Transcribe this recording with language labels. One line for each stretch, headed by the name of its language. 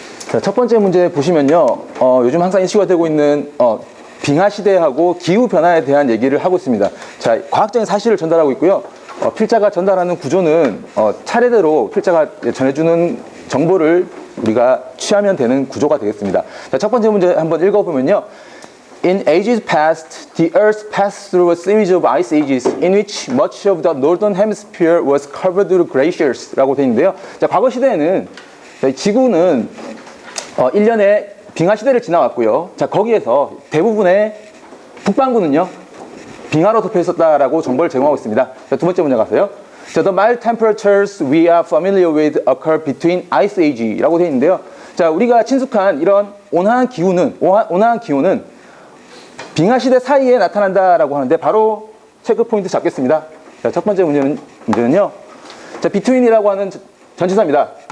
Korean: 자, 첫 번째 문제 보시면요, 요즘 항상 이슈가 되고 있는 빙하 시대하고 기후 변화에 대한 얘기를 하고 있습니다. 자, 과학적인 사실을 전달하고 있고요. 필자가 전달하는 구조는 차례대로 필자가 전해주는 정보를 우리가 취하면 되는 구조가 되겠습니다. 자, 첫 번째 문제 한번 읽어보면요.
English: In ages past, the Earth passed through a series of ice ages in which much of the northern hemisphere was covered with glaciers
Korean: 라고 되어 있는데요. 자, 과거 시대에는 지구는 1년에 빙하 시대를 지나왔고요. 자, 거기에서 대부분의 북반구는요, 빙하로 덮여 있었다라고 정보를 제공하고 있습니다. 자, 두 번째 문제 가세요. 자,
English: the mild temperatures we are familiar with occur between ice age
Korean: 라고 되어 있는데요. 자, 우리가 친숙한 이런 온화한 기후는 빙하 시대 사이에 나타난다라고 하는데 바로 체크 포인트 잡겠습니다. 자, 첫 번째 문제는요. 자, between이라고 하는 전치사입니다.